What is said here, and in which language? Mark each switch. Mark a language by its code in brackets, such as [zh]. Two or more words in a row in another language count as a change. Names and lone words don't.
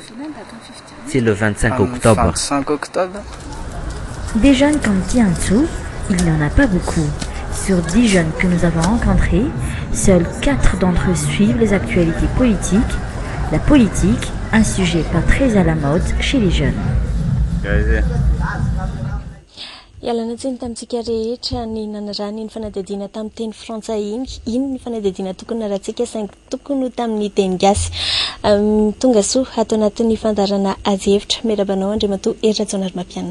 [fr] C'est le 25 octobre. Des jeunes comme Tiantou, il n'y en a pas beaucoup. Sur 10 jeunes que nous avons rencontrés, seuls 4 d'entre eux suivent les actualités politiques. La politique, un sujet pas très à la mode chez les jeunes. [mg] Ialana tsiny tamintsika rehetra ny nanarany ny fanadihadiana tamin'ny teny frantsay iny ny fanadihadiana tokony naratsika saingy tokony ho tamin'ny teny gasy tonga soa ato anatin'ny fandarana ady-hevitra miarabanao Andriamatoa Hery Rajaonarimampianina.